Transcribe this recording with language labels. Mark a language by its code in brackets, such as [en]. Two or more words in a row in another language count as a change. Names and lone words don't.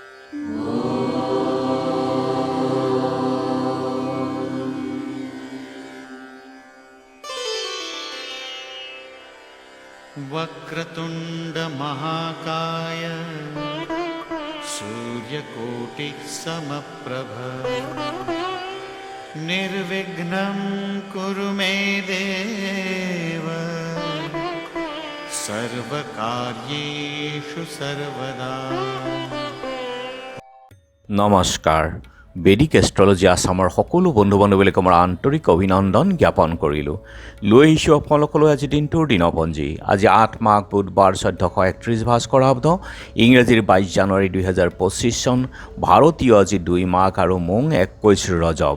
[sa] वक्रतुंड महाकाय सूर्यकोटिः समप्रभ निर्विघ्नं कुरु मे देव सर्वकार्येषु सर्वदा। [as] নমস্কাৰ। বেদিক এষ্ট্ৰলজি আছামৰ সকলো বন্ধু বান্ধৱীলৈ মোৰ আন্তৰিক অভিনন্দন জ্ঞাপন কৰিলোঁ। লৈ আহিছোঁ আপোনালোকলৈ আজি দিনটোৰ দিনপঞ্জী। আজি 8 মাঘ বুধবাৰ 1431 ভাস্কৰ আব্দ, ইংৰাজীৰ 22 জানুৱাৰী 2025 চন, ভাৰতীয় আজি 2 মাঘ আৰু মোং 21 ৰজব।